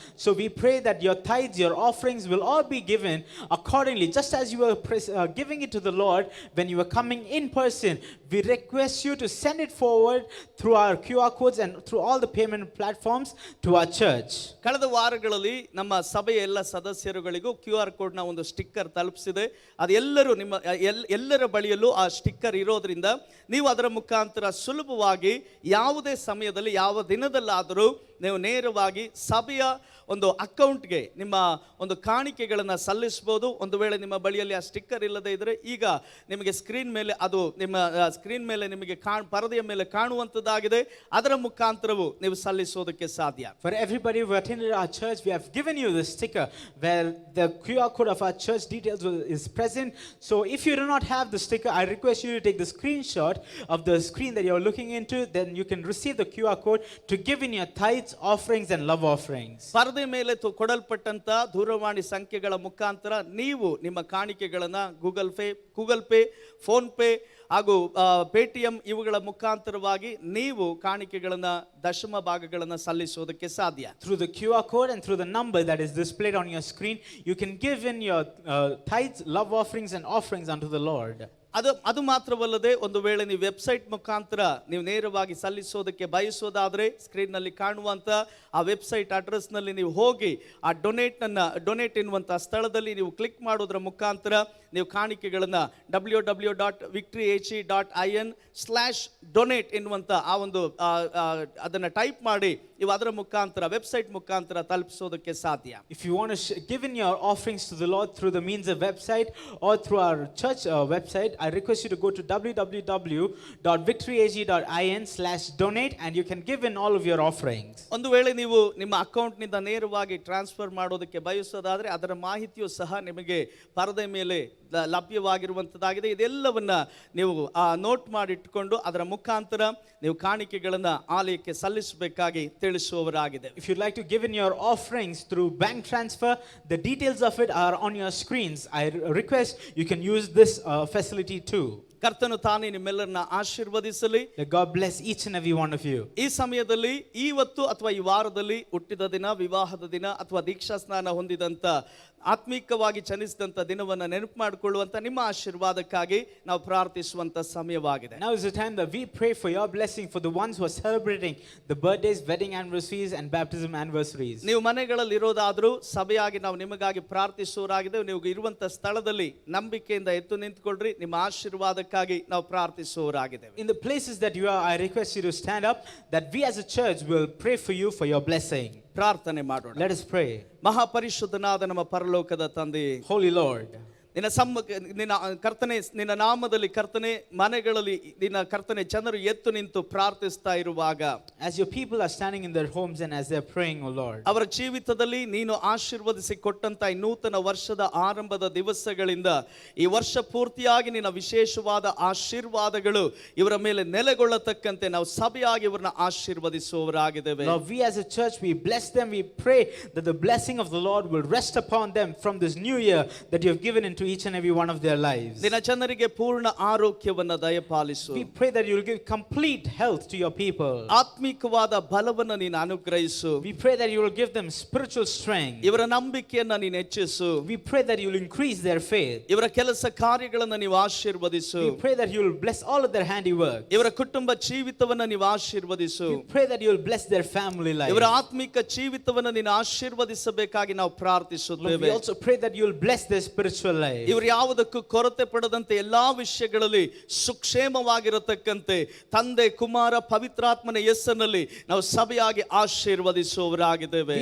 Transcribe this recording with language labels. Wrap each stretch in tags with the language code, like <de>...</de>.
<en>So we pray that your tithes, your offerings will all be given accordingly, just as you were giving it to the Lord when you were coming in person. We request you to send it forward through our QR codes and through all the payment platforms to our church.</en> <kn>ಕಳೆದ ವಾರಗಳಲ್ಲಿ ನಮ್ಮ ಸಭೆಯ ಎಲ್ಲ ಸದಸ್ಯರುಗಳಿಗೂ QR ಕೋಡ್ನ ಒಂದು sticker ತಲುಪಿಸಿದೆ. ಅದು ಎಲ್ಲರೂ ಎಲ್ಲರ ಬಳಿಯಲ್ಲೂ ಆ ಸ್ಟಿಕ್ಕರ್ ಇರೋದ್ರಿಂದ ನೀವು ಅದರ ಮುಖಾಂತರ ಸುಲಭವಾಗಿ ಯಾವುದೇ ಸಮಯದಲ್ಲಿ ಯಾವ ದಿನದಲ್ಲಾದರೂ ನೀವು ನೇರವಾಗಿ ಸಭೆಯ ಒಂದು ಅಕೌಂಟ್ಗೆ ನಿಮ್ಮ ಒಂದು ಕಾಣಿಕೆಗಳನ್ನು ಸಲ್ಲಿಸ್ಬೋದು. ಒಂದು ವೇಳೆ ನಿಮ್ಮ ಬಳಿಯಲ್ಲಿ ಆ ಸ್ಟಿಕ್ಕರ್ ಇಲ್ಲದೆ ಇದ್ದರೆ ಈಗ ನಿಮಗೆ ಸ್ಕ್ರೀನ್ ಮೇಲೆ ಅದು ನಿಮ್ಮ ಸ್ಕ್ರೀನ್ ಮೇಲೆ ನಿಮಗೆ ಪರದೆಯ ಮೇಲೆ ಕಾಣುವಂಥದ್ದಾಗಿದೆ. ಅದರ ಮುಖಾಂತರವು ನೀವು ಸಲ್ಲಿಸೋದಕ್ಕೆ ಸಾಧ್ಯ.</kn> <en>For everybody who attended our church, we have given you the sticker where the QR code of our church details is present. So if you do not have the sticker, I request you to take the screenshot of the screen that you are looking into. Then you can receive the QR code to give in your tithes, offerings and love offerings.</en> <kn>ಪರದೆ ಮೇಲೆ ಕೊಡಲ್ಪಟ್ಟಂತ ದೂರವಾಣಿ ಸಂಖ್ಯೆಗಳ ಮುಖಾಂತರ ನೀವು ನಿಮ್ಮ ಕಾಣಿಕೆಗಳನ್ನು Google pay, phone pay ಹಾಗೂ Paytm ಇವುಗಳ ಮುಖಾಂತರವಾಗಿ ನೀವು ಕಾಣಿಕೆಗಳನ್ನು ದಶಮ ಭಾಗಗಳನ್ನು ಸಲ್ಲಿಸೋದಕ್ಕೆ ಸಾಧ್ಯ.</kn> <en>Through the QR code and through the number that is displayed on your screen, you can give in your tithes, love offerings and offerings unto the Lord.</en> <kn>ಅದು ಮಾತ್ರವಲ್ಲದೆ ಒಂದು ವೇಳೆ ನೀವು ವೆಬ್ಸೈಟ್ ಮುಖಾಂತರ ನೀವು ನೇರವಾಗಿ ಸಲ್ಲಿಸೋದಕ್ಕೆ ಬಯಸೋದಾದರೆ ಸ್ಕ್ರೀನ್ನಲ್ಲಿ ಕಾಣುವಂಥ ಆ ವೆಬ್ಸೈಟ್ ಅಡ್ರೆಸ್ನಲ್ಲಿ ನೀವು ಹೋಗಿ ಆ ಡೊನೇಟ್ ಎನ್ನುವಂಥ ಸ್ಥಳದಲ್ಲಿ ನೀವು ಕ್ಲಿಕ್ ಮಾಡೋದ್ರ ಮುಖಾಂತರ ನೀವು ಕಾಣಿಕೆಗಳನ್ನು www.victoryhe.in/donate ಎನ್ನುವಂಥ ಆ ಒಂದು ಅದನ್ನು ಟೈಪ್ ಮಾಡಿ ನೀವು ಅದರ ಮುಖಾಂತರ ವೆಬ್ಸೈಟ್ ಮುಖಾಂತರ ತಲುಪಿಸೋದಕ್ಕೆ ಸಾಧ್ಯ.</kn> <en>If you want to give in your offerings to the Lord through the means of website or through our church website, I request you to go to www.victoryag.in/donate and you can give in all of your offerings.</en> <kn>ಒಂದು ವೇಳೆ ನೀವು ನಿಮ್ಮ ಅಕೌಂಟ್ನಿಂದ ನೇರವಾಗಿ transfer ಮಾಡೋದಕ್ಕೆ ಬಯಸೋದಾದರೆ ಅದರ ಮಾಹಿತಿಯು ಸಹ ನಿಮಗೆ ಪರದೆ ಮೇಲೆ ಲಭ್ಯವಾಗಿರುವಂಥದ್ದಾಗಿದೆ. ಇದೆಲ್ಲವನ್ನ ನೀವು ನೋಟ್ ಮಾಡಿಟ್ಟುಕೊಂಡು ಅದರ ಮುಖಾಂತರ ನೀವು ಕಾಣಿಕೆಗಳನ್ನು ಆಲಯಕ್ಕೆ ಸಲ್ಲಿಸಬೇಕಾಗಿ ತಿಳಿಸುವವರಾಗಿದೆ.</kn> <en>If you'd like to give in your offerings through bank transfer, the details of it are on your screens. I request you can use this facility too.</en> <kn>ಕರ್ತನು ತಾನೇ ನಿಮ್ಮೆಲ್ಲರನ್ನ ಆಶೀರ್ವದಿಸಲಿ.</kn> <en>That God bless each and every one of you.</en> <kn>ಈ ಸಮಯದಲ್ಲಿ ಇವತ್ತು ಅಥವಾ ಈ ವಾರದಲ್ಲಿ ಹುಟ್ಟಿದ ದಿನ, ವಿವಾಹದ ದಿನ ಅಥವಾ ದೀಕ್ಷಾ ಸ್ನಾನ ಹೊಂದಿದಂತ ಆತ್ಮಿಕವಾಗಿ ಚಲಿಸಿದಂಥ ದಿನವನ್ನು ನೆನಪು ಮಾಡಿಕೊಳ್ಳುವಂಥ ನಿಮ್ಮ ಆಶೀರ್ವಾದಕ್ಕಾಗಿ ನಾವು ಪ್ರಾರ್ಥಿಸುವಂಥ ಸಮಯವಾಗಿದೆ.</kn> <en>Now is the time that we pray for your blessing for the ones who are celebrating the birthdays, wedding anniversaries and baptism anniversaries.</en> <kn>ನೀವು ಮನೆಗಳಲ್ಲಿ ಇರೋದಾದರೂ ಸಭೆಯಾಗಿ ನಾವು ನಿಮಗಾಗಿ ಪ್ರಾರ್ಥಿಸುವರಾಗಿದೆ. ನೀವು ಇರುವಂಥ ಸ್ಥಳದಲ್ಲಿ ನಂಬಿಕೆಯಿಂದ ಎದ್ದು ನಿಂತುಕೊಳ್ಳ್ರಿ. ನಿಮ್ಮ ಆಶೀರ್ವಾದಕ್ಕಾಗಿ ನಾವು ಪ್ರಾರ್ಥಿಸುವರಾಗಿದೆ.</kn> <en>In the places that you are, I request you to stand up that we as a church will pray for you for your blessing.</en> <kn>ಪ್ರಾರ್ಥನೆ ಮಾಡೋಣ.</kn> <en>Let us pray.</en> <kn>ಮಹಾಪರಿಶುದ್ಧನಾದ ನಮ್ಮ ಪರಲೋಕದ ತಂದೆಯೇ,</kn> <en>Holy Lord,</en> <kn>ನಿನ್ನ ನಾಮದಲ್ಲಿ ಕರ್ತನೆ ಮನೆಗಳಲ್ಲಿ ನಿನ್ನ ಕರ್ತನೆ ಜನರು ಎತ್ತು ನಿಂತು ಪ್ರಾರ್ಥಿಸ್ತಾ ಇರುವಾಗ,</kn> <en>as your people are standing in their homes and as they are praying, O Lord,</en> <kn>ಅವರ ಜೀವಿತದಲ್ಲಿ ನೀನು ಆಶೀರ್ವದಿಸಿ ಕೊಟ್ಟಂತ ಈ ನೂತನ ವರ್ಷದ ಆರಂಭದ ದಿವಸಗಳಿಂದ ಈ ವರ್ಷ ಪೂರ್ತಿಯಾಗಿ ನಿನ್ನ ವಿಶೇಷವಾದ ಆಶೀರ್ವಾದಗಳು ಇವರ ಮೇಲೆ ನೆಲೆಗೊಳ್ಳತಕ್ಕಂತೆ ನಾವು ಸಭೆಯಾಗಿ ಇವರನ್ನ ಆಶೀರ್ವದಿಸುವವರಾಗಿದ್ದೇವೆ.</kn> <en>Lord, we as a church, we bless them. We pray that the blessing of the Lord will rest upon them from this new year that you have given into each and every one of their lives.</en> <kn>ನಿನ್ನ ಜನರಿಗೆ ಪೂರ್ಣ ಆರೋಗ್ಯವನ್ನು ದಯಪಾಲಿಸು.</kn> <en>We pray that you will give complete health to your people.</en> <kn>ಆತ್ಮಿಕವಾದ ಬಲವನ್ನು ನೀನು ಅನುಗ್ರಹಿಸು.</kn> <en>We pray that you will give them spiritual strength.</en> <kn>ಇವರ ನಂಬಿಕೆಯನ್ನ ನೀನು ಹೆಚ್ಚಿಸು.</kn> <en>We pray that you will increase their faith.</en> <kn>ಇವರ ಕೆಲಸ ಕಾರ್ಯಗಳನ್ನು ನೀವು ಆಶೀರ್ವದಿಸು.</kn> <en>We pray that you will bless all of their handiwork.</en> <kn>ಇವರ ಕುಟುಂಬ ಜೀವಿತವನ್ನು ನೀವು ಆಶೀರ್ವದಿಸು.</kn> <en>We pray that you will bless their family life.</en> <kn>ಇವರ ಆತ್ಮಿಕ ಜೀವಿತವನ್ನು ನೀನು ಆಶೀರ್ವದಿಸಬೇಕಾಗಿ ನಾವು ಪ್ರಾರ್ಥಿಸುತ್ತೇವೆ.</kn> <en>We also pray that you will bless their spiritual life.</en> <kn>ಇವರು ಯಾವುದಕ್ಕೂ ಕೊರತೆ ಪಡದಂತೆ ಎಲ್ಲಾ ವಿಷಯಗಳಲ್ಲಿ ಸುಕ್ಷೇಮವಾಗಿರತಕ್ಕಂತೆ ತಂದೆ, ಕುಮಾರ, ಪವಿತ್ರಾತ್ಮನ ಹೆಸರಿನಲ್ಲಿ ನಾವು ಸಭೆಯಾಗಿ ಆಶೀರ್ವದಿಸುವವರಾಗಿದ್ದೇವೆ.</kn>